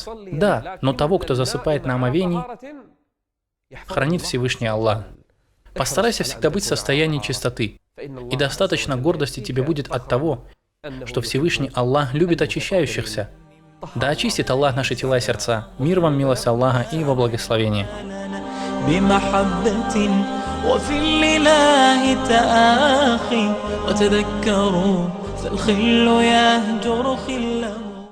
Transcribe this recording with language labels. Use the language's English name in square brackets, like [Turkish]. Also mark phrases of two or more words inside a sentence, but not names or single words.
[Russian] Да, но того, кто засыпает на омовении, хранит Всевышний Аллах. Постарайся всегда быть в состоянии чистоты. И достаточно гордости тебе будет от того, что Всевышний Аллах любит очищающихся. Да очистит Аллах наши тела и сердца. Мир вам, милость Аллаха и его благословение. [Arabic] بمحبة وفي الإله تآخي وتذكروا فالخل يهجر خله